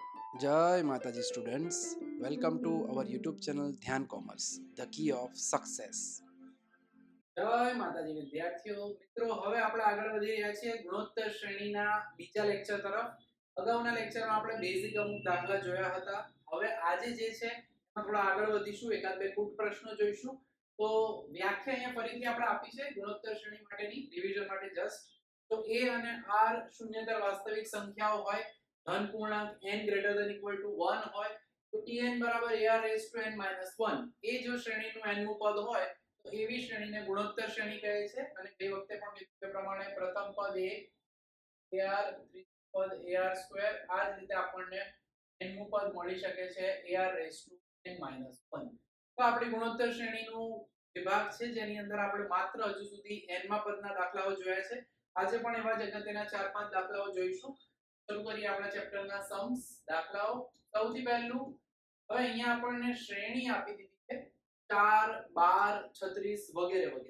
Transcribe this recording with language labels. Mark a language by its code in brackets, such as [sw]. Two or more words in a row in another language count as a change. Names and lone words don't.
[en] Jai Mataji students, welcome to our YouTube channel Dhyan Commerce, the key of success. [gu] જય માતાજી વિદ્યાર્થીઓ મિત્રો, હવે આપણે આગળ વધી રહ્યા છીએ ગુણોત્તર શ્રેણીના બીજા લેક્ચર તરફ. અગાઉના લેક્ચરમાં આપણે બેઝિક અમુક દાખલા જોયા હતા. હવે આજે જે છે એમાં થોડા આગળ વધીશું, એકાદ બે કૂટ પ્રશ્નો જોઈશું. તો વ્યાખ્યા અહીંયા ફરીથી આપણે આપી છે ગુણોત્તર શ્રેણી માટેની, ડિવિઝન માટે જસ્ટ. તો a અને r શૂન્યતર વાસ્તવિક સંખ્યાઓ હોય, ધન પૂર્ણાંક n [en] greater than equal to 1 [gu] હોય, તો tn બરાબર [en] ar raised to n minus 1 [gu] એ જો શ્રેણીનું n મું પદ હોય તો એવી શ્રેણીને ગુણોત્તર શ્રેણી કહે છે. અને બે વખતે પણ કીધું પ્રમાણે પ્રથમ પદ a ar, ત્રીજું પદ ar સ્ક્વેર, આ જ રીતે આપણને n મું પદ મળી શકે છે [en] ar raised to n minus 1. [gu] તો આપણી ગુણોત્તર શ્રેણીનું વિભાગ છે જેની અંદર આપણે માત્ર હજુ સુધી n માં પદના દાખલાઓ જોયા છે. આજે પણ એવા જ અગત્યના 4-5 દાખલાઓ જોઈશું. શરૂ કરીએ આપણા ચેપ્ટરના સમ્સ દાખલાઓ. સૌથી પહેલું, હવે અહીંયા આપણને શ્રેણી આપી દીધી છે 4, 12, 36 વગેરે વગેરે.